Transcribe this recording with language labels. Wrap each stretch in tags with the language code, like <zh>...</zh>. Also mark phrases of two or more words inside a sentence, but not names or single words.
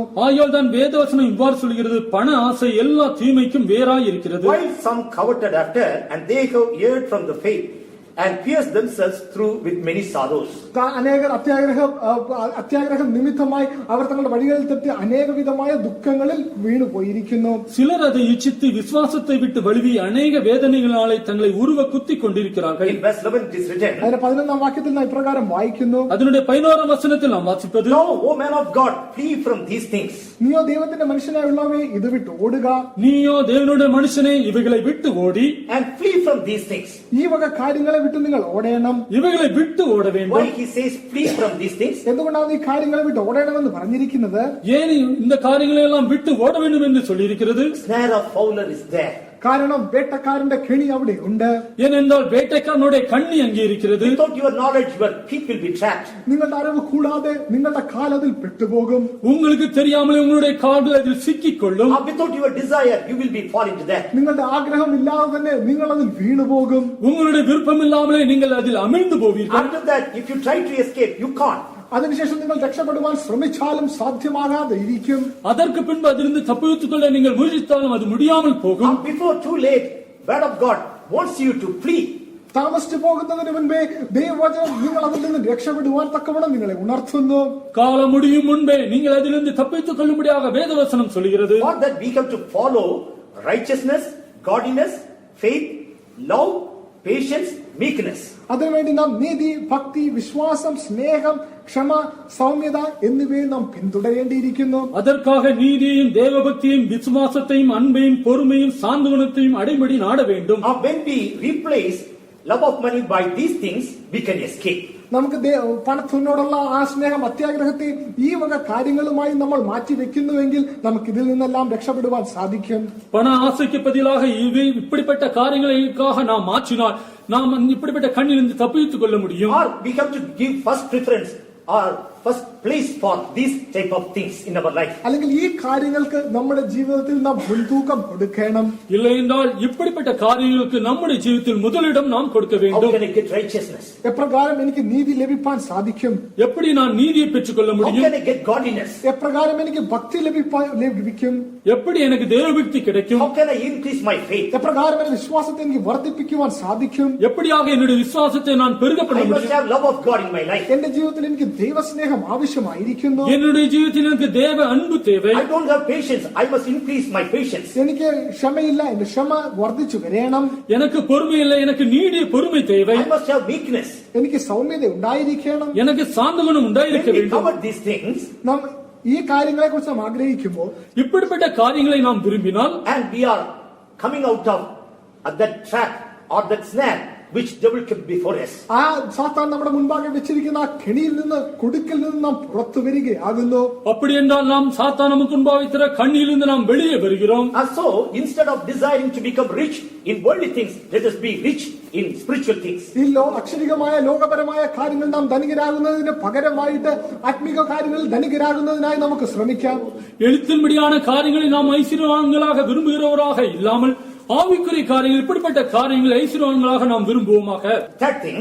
<ta>ஆகையால் தான் வேதவசனம் இவ்வாறு சொல்கிறது, பண ஆசை எல்லா தீமைக்கும் வேறாய் இருக்கிறது.</ta> <en>While some coveted after, and they have erred from the faith, and pierced themselves through with many sorrows.</en> <ml>അനേകർ അത്യാഗ്രഹം നിമിത്തമായി അവർ തങ്ങളുടെ വഴികളിൽ തെറ്റി അനേക വിധമായ ദുഃഖങ്ങളിൽ വീണുപോയിരിക്കുന്നു.</ml> <ta>சிலர் அதை இச்சித்து விசுவாசத்தை விட்டு வழுவி அநேக வேதனைகளாலே தங்களை உருவ குத்திக் கொண்டிருக்கிறார்கள்.</ta> <en>In verse 11 it is written,</en> <ml>അതിന്റെ 11-ാം വാക്യത്തിൽ നാം ഇപ്രകാരം വായിക്കുന്നു.</ml> <ta>அதனுடைய 11ஆம் வசனத்தில் நாம் வாசிப்பது,</ta> <en>"Now, O man of God, flee from these things."</en> <ml>നീയോ ദൈവത്തിന്റെ മനുഷ്യനായുള്ളവേ ഇത് വിട്ട് ഓടുക.</ml> <ta>நீயோ தேவனுடைய மனுஷனே இவைகளை விட்டு ஓடி,</ta> <en>And flee from these things.</en> <ml>ഈ വക കാര്യങ്ങളെ വിട്ട് നിങ്ങൾ ഓടേണം.</ml> <ta>இவைகளை விட்டு ஓட</ta> <en>Why</en> <ta>வேண்டும்.</ta> <en>he says flee from these things?</en> <ml>എന്തുകൊണ്ടാണ് ഈ കാര്യങ്ങളെ വിട്ട് ഓടേണമെന്ന് പറഞ്ഞിരിക്കുന്നത്?</ml> <ta>ஏன் இந்த காரியங்களை எல்லாம் விட்டு ஓட வேண்டும் என்று சொல்லியிருக்கிறது?</ta> <en>Snare of fowler is there.</en> <ml>കാരണം വേട്ടക്കാരന്റെ കെണി അവിടെ ഉണ്ട്.</ml> <ta>ஏனென்றால் வேட்டைக்காரனுடைய கண்ணி அங்கே இருக்கிறது.</ta> <en>Without your knowledge, your feet will be trapped.</en> <ml>നിങ്ങളുടെ അറിവ് കൂടാതെ നിങ്ങളുടെ കാൽ അതിൽ പെട്ടുപോകും.</ml> <ta>உங்களுக்கு தெரியாமலே உங்களுடைய கால்கள் அதில் சிக்கிக் கொள்ளும்.</ta> <en>Or without your desire, you will be fall into that.</en> <ml>നിങ്ങളുടെ ആഗ്രഹം ഇല്ലാതെ തന്നെ നിങ്ങൾ അതിൽ വീണുപോകും.</ml> <ta>உங்களுடைய விருப்பம் இல்லாமலே நீங்கள் அதில் அமிழ்ந்து போவீர்கள்.</ta> <en>After that, if you try to escape, you can't.</en> <ml>അതിനുശേഷം നിങ്ങൾ രക്ഷപ്പെടുവാൻ ശ്രമിച്ചാലും സാധ്യമാകാതെ ഇരിക്കും.</ml> <ta>அதற்கு பின்பு அதிலிருந்து தப்பித்துக் கொள்ள நீங்கள் முயற்சித்தாலும் அது முடியாமல் போகும்.</ta> <en>Or before too late, word of God wants you to flee.</en> <ml>താമസിച്ചു പോകുന്നതിന് മുൻപേ ദൈവവചനം നിങ്ങൾ അതിൽ നിന്ന് രക്ഷപ്പെടുവാൻ തക്കവണ്ണം നിങ്ങളെ ഉണർത്തുന്നു.</ml> <ta>காலம் முடியும் முன்பே நீங்கள் அதிலிருந்து தப்பித்துக் கொள்ளும்படியாக வேதவசனம் சொல்கிறது.</ta> <en>For that we have to follow righteousness, godliness, faith, love, patience, meekness.</en> <ml>അതിനുവേണ്ടി നാം നീതി, ഭക്തി, വിശ്വാസം, സ്നേഹം, ക്ഷമ, സൗമ്യത എന്നിവയെ നാം പിന്തുടരേണ്ടിയിരിക്കുന്നു.</ml> <ta>அதற்காக நீதியையும் தேவபக்தியையும் விசுவாசத்தையும் அன்பையும் பொறுமையும் சாந்த குணத்தையும் அடைபடி நாட வேண்டும்.</ta> <en>Now when we replace love of money by these things, we can escape.</en> <ml>നമുക്ക് പണത്തിനോടുള്ള ആ സ്നേഹം, അത്യാഗ്രഹത്തെ ഈ വക കാര്യങ്ങളുമായി നമ്മൾ മാറ്റി വെക്കുന്നുവെങ്കിൽ നമുക്ക് ഇതിൽ നിന്നെല്ലാം രക്ഷപ്പെടുവാൻ സാധിക്കും.</ml> <ta>பண ஆசைக்கு பதிலாக இப்படிப்பட்ட காரியங்களுக்காக நாம் மாற்றினால் நாம் இப்படிப்பட்ட கண்ணிலிருந்து தப்பித்துக் கொள்ள முடியும்.</ta> <en>Or we have to give first preference or first place for these type of things in our life.</en> <ml>അല്ലെങ്കിൽ ഈ കാര്യങ്ങൾക്ക് നമ്മുടെ ജീവിതത്തിൽ നാം മുൻതൂക്കം കൊടുക്കണം.</ml> <ta>இல்லை என்றால் இப்படிப்பட்ட காரியங்களுக்கு நம்முடைய ஜீவிதத்தில் முதலிடம் நாம் கொடுக்க</ta> <en>How</en> <ta>வேண்டும்.</ta> <en>can I get righteousness?</en> <ml>എപ്രകാരം എനിക്ക് നീതി ലഭിപ്പാൻ സാധിക്കും?</ml> <ta>எப்படி நான் நீதியை பெற்றுக்கொள்ள</ta> <en>How</en> <ta>முடியும்?</ta> <en>can I get godliness?</en> <ml>എപ്രകാരം എനിക്ക് ഭക്തി ലഭിക്കും?</ml> <ta>எப்படி எனக்கு தேவபக்தி கிடைக்கும்?</ta> <en>How can I increase my faith?</en> <ml>എപ്രകാരം എന്റെ വിശ്വാസത്തെ എനിക്ക് വർദ്ധിപ്പിക്കുവാൻ സാധിക്കും?</ml> <ta>எப்படியாக என்னுடைய விசுவாசத்தை நான் பெருக பண்ண</ta> <en>I must</en> <ta>முடியும்?</ta> <en>have love of God in my life.</en> <ml>എന്റെ ജീവിതത്തിൽ എനിക്ക് ദൈവസ്നേഹം ആവശ്യമായിരിക്കുന്നു.</ml> <ta>என்னுடைய ஜீவிதத்தில் எனக்கு தேவ அன்பு தேவை.</ta> <en>I don't have patience. I must increase my patience.</en> <ml>എനിക്ക് ക്ഷമയില്ല, എന്റെ ക്ഷമ വർദ്ധിച്ചു വരണം.</ml> <ta>எனக்கு பொறுமை இல்லை, எனக்கு நீடிய பொறுமை தேவை.</ta> <en>I must have meekness.</en> <ml>എനിക്ക് സൗമ്യത ഉണ്ടായിരിക്കണം.</ml> <ta>எனக்கு சாந்த குணம் உண்டாயிருக்க</ta> <en>When we</en> <ta>வேண்டும்.</ta> <en>cover these things</en> <ml>നാം ഈ കാര്യങ്ങളെ കുറിച്ച് നാം ആഗ്രഹിക്കുമ്പോൾ</ml> <ta>இப்படிப்பட்ட காரியங்களை நாம் விரும்பினால்</ta> <en>and we are coming out of that trap or that snare which devil kept before us.</en> <ml>ആ സാത്താൻ നമ്മുടെ മുൻപാകെ വെച്ചിരിക്കുന്ന ആ കെണിയിൽ നിന്ന്, കുടുക്കിൽ നിന്ന് നാം പുറത്തു വരികയാകുന്നു.</ml> <ta>அப்படி என்றால் நாம் சாத்தான் நமக்கு முன்பாக வைத்திருக்கிற கண்ணியிலிருந்து நாம் வெளியே வருகிறோம்.</ta> <en>And so instead of desiring to become rich in worldly things, let us be rich in spiritual things.</en> <ml>ഈ അക്ഷരികമായ ലോകപരമായ കാര്യങ്ങൾ നാം ധനികരാകുന്നതിന് പകരമായിട്ട് ആത്മീക കാര്യങ്ങളിൽ ധനികരാകുന്നതിനായി നമുക്ക് ശ്രമിക്കാം.</ml> <ta>எழுத்தின்படியான காரியங்களை நாம் ஐஸ்வர்யவான்களாக விரும்புகிறவராக இல்லாமல் ஆவிக்குரிய காரியங்கள், இப்படிப்பட்ட காரியங்கள் ஐஸ்வர்யவான்களாக நாம் விரும்புவோமாக.</ta> <en>Third thing,</en>